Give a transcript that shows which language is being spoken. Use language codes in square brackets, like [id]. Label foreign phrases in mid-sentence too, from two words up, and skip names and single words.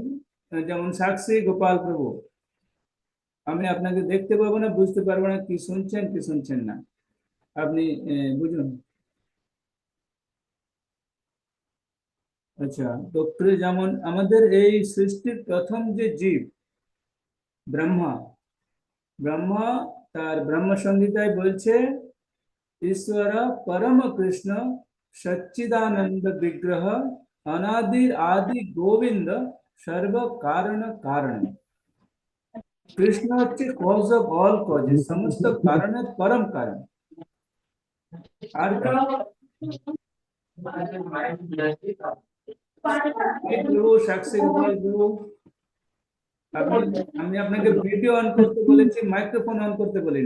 [bn] যেমন সাক্ষী গোপাল প্রভু, আমি আপনাকে দেখতে পাবো না, বুঝতে পারবো না কি শুনছেন কি শুনছেন না, আপনি বুঝুন। আচ্ছা, তো যেমন আমাদের এই সৃষ্টির প্রথম যে জীব ব্রহ্মা, ব্রহ্মা তার ব্রহ্ম সংহিতায় বলছে [sa] ईश्वर परम कृष्ण सच्चिदानंद विग्रह अनादि आदि गोविंद सर्व कारण कारण। [bn] कृष्ण হচ্ছে [en] cause of all causes, [bn] সমস্ত কারণের পরম কারণ। আর প্রভু সাক্ষী গোপাল প্রভু, আমি আপনাকে ভিডিও অন করতে বলেছি, মাইক্রোফোন অন করতে বলিনি।